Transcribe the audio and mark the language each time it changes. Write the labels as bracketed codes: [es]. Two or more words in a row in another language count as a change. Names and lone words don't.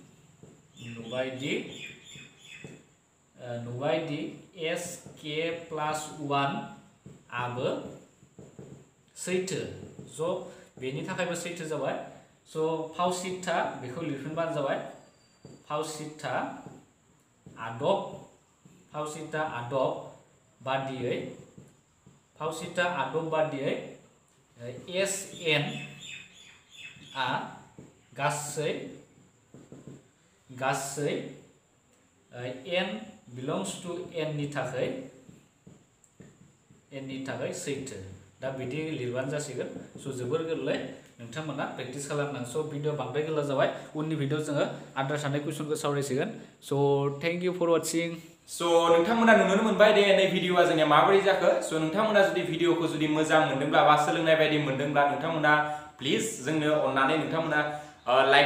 [brx] sk + 1 आबो सैथो स' बेनि थाखायबो सैथो जाबाय स' फावसिथा बेखौ लिरफिनबानो जाबाय फावसिथा आदब बादियै Sn आ गासै [en] n belongs to n [brx] नि थाखाय सैथो दा बिदि लिरबानो जासिगोन स' जोबोर गोरलै नोंथांमोना प्रेक्टिस खालामनांगौ स' भिडिअ बांद्राय गोलाव जाबाय उननि भिडिअ जोङो आद्रा थानाय कुइसनखौ सावरायसिगोन स' [en] thank you for watching [brx] स' नोंथांमोना नुनो मोनबाय दे नै भिडिअआ जोंनिया माबोरै जाखो स' नोंथांमोना जुदि भिडिअखौ जुदि मोजां मोनदोंब्ला बा सोलोंनाय बायदि मोनदोंब्ला नोंथांमोना प्लिज जोंनो अननानै नोंथांमोना लाइक